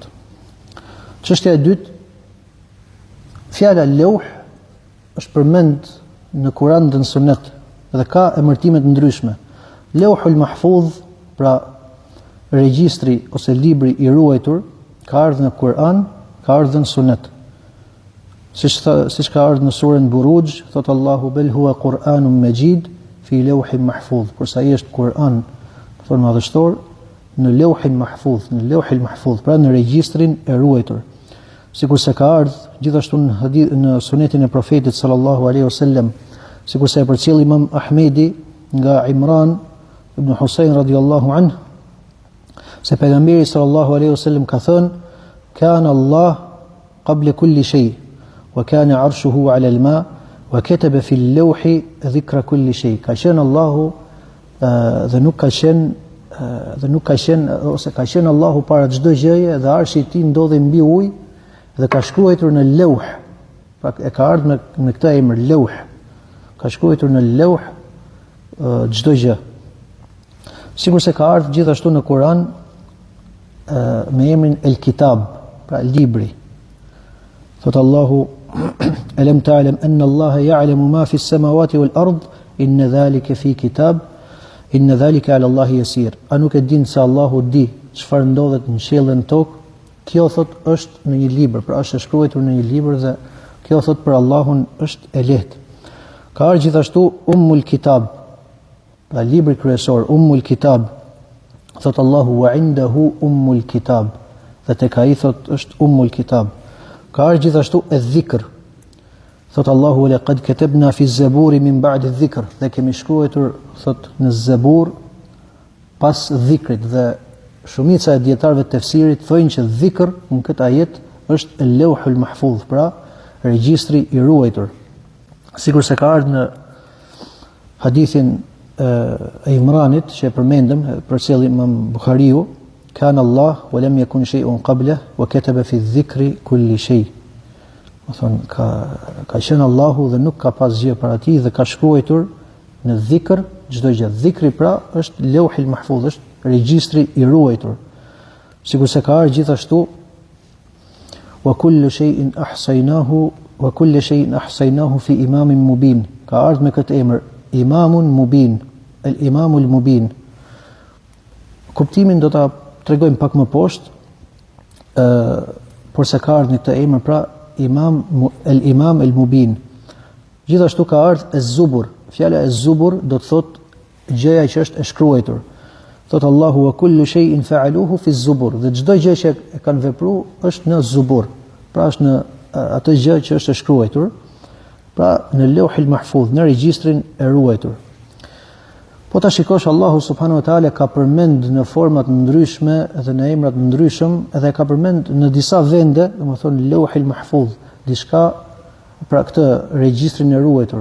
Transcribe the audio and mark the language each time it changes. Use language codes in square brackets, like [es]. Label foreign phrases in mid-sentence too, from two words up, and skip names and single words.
[sq] Çështja e dytë, fjala leuh është përmend në Kur'an dhe në Sunet dhe ka emërtime të ndryshme. [ar] اللوح المحفوظ, [sq] pra regjistri ose libri i ruajtur, ka ardhur në Kur'an, ka ardhur në Sunet. Siç ka ardhur në surën Buruj, thot Allahu [ar] بل هو قرآن مجيد في لوح محفوظ. [sq] Kurse ai është Kur'an, thonë madhështor, në [ar] لوح محفوظ, [sq] pra në regjistrin e ruajtur. Sikur se ka ardhur gjithashtu në sunetin e profetit [ar] صلى الله عليه وسلم, [sq] sikur se e përcjell Imam Ahmedi nga Imran ibn Husayn [ar] رضي الله عنه, [sq] se pejgamberi [ar] صلى الله عليه وسلم [sq] ka thënë: [ar] "كان الله قبل كل شيء وكان عرشه على الماء وكتب في اللوح ذكر كل شيء." [sq] Ka qenë Allahu dhe nuk ka qenë Allahu para çdo gjëje dhe arshi i tij ndodhej mbi ujë dhe ka shkruar në leuh. Pra e ka ardhur me këtë emër leuh. Ka shkruar në leuh çdo gjë. Sikur se ka ardhur gjithashtu në Kur'an me emrin El Kitab, pra libri. Thot Allahu: [ar] "ألم تعلم أن الله يعلم ما في السماوات والأرض إن ذلك في كتاب إن ذلك على الله يسير." [sq] A nuk e din se Allahu di çfarë ndodhet në qiellin tokë? Kjo thot është në një libër, pra është e shkruar në një libër dhe kjo thot për Allahun është e lehtë. Ka ardhur gjithashtu Ummul Kitab, pra libri kryesor, Ummul Kitab. [ar] Thot Allahu: "وعنده أم الكتاب." [sq] Dhe tek ai thot është Ummul Kitab. Ka ardhur gjithashtu e-dhikr. Thot Allahu: [ar] "ولقد كتبنا في الزبور من بعد الذكر." [sq] Dhe kemi shkruar thot në Zabur pas dhikrit, dhe shumica e dietarëve të tefsirit thonë që dhikr në këtë ajet është [ar] اللوح المحفوظ, [sq] pra regjistri i ruajtur. Sikur se ka ardhur në hadithin e Imranit që e përmendëm, përcjell Imam Buhariu: [ar] "كان الله ولم يكن شيء قبله وكتب في الذكر كل شيء." [sq] Do thonë ka qenë Allahu dhe nuk ka pas gjë para tij dhe ka shkruar në dhikr çdo gjë. Dhikri pra është [ar] اللوح المحفوظ, [sq] është regjistri i ruajtur. Sikur se ka ardhur gjithashtu: [ar] "وكل شيء أحصيناه في إمام مبين." [sq] Ka ardhur me këtë emër [ar] إمام مبين، الإمام المبين. [sq] Kuptimin do ta tregojmë pak më poshtë, por se ka ardhur në këtë emër pra [ar] الإمام المبين. [sq] Gjithashtu ka ardhur ez-Zubur. Fjala ez-Zubur do të thotë gjëja që është e shkruar. Thot Allahu: [ar] "وكل شيء فعلوه في الزبر." [sq] Dhe çdo gjë që e kanë vepruar është në Zubur. Pra është në atë gjë që është e shkruar, pra në [ar] اللوح المحفوظ, [sq] në regjistrin e ruajtur. Po ta shikosh, Allahu [ar] سبحانه وتعالى [sq] ka përmend në forma të ndryshme dhe në emra të ndryshëm, edhe ka përmend në disa vende, domethënë [ar] اللوح المحفوظ, [sq] diçka pra këtë regjistrin e ruajtur.